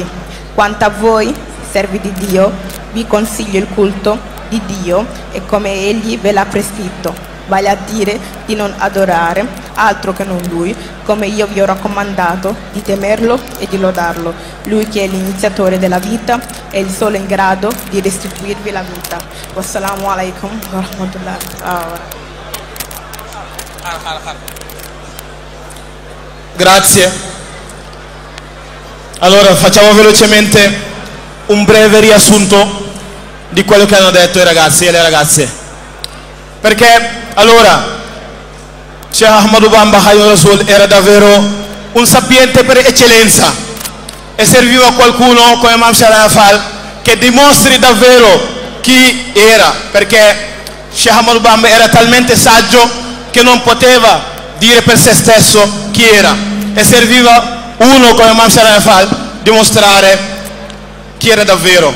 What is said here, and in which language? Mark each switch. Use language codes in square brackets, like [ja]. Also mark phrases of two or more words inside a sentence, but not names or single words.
[it] Quanto a voi, servi di Dio, vi consiglio il culto di Dio e come Egli ve l'ha prescritto, vale a dire di non adorare altro che non Lui, come io vi ho raccomandato di temerlo e di lodarlo, Lui che è l'iniziatore della vita e il solo in grado di restituirvi la vita. [ar] والسلام عليكم ورحمة الله وبركاته. [it] Grazie. Allora facciamo velocemente un breve riassunto di quello che hanno detto i ragazzi e le ragazze, perché allora Sheikh Ahmadou Bamba Khadim Rasoul era davvero un sapiente per eccellenza e serviva qualcuno come Imam Sharaf Fall che dimostri davvero chi era, perché Sheikh Ahmadou Bamba era talmente saggio che non poteva dire per se stesso chi era e serviva uno come Imam Sharaf Fall dimostrare chi era davvero.